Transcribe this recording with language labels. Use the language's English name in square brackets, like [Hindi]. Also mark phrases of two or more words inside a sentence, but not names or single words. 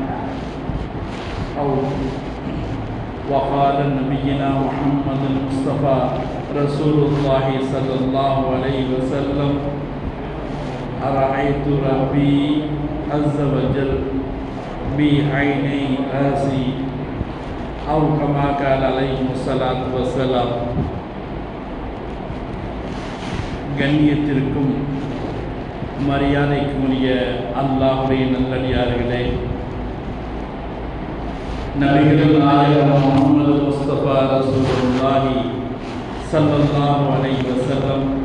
[Arabic] وقال نبينا محمد المصطفى رسول الله صلى الله عليه وسلم أرأيت ربي عز وجل بعيني راسي أو كما قال عليه الصلاة والسلام. [Tamil] கண்ணியத்திற்கும் மரியாதைக்குரிய அல்லாஹ்வுடைய நல்லடியார்களே, நபிகள் நாயகம் முஹம்மது முஸ்தபா [Arabic] رسول الله صلى الله عليه وسلم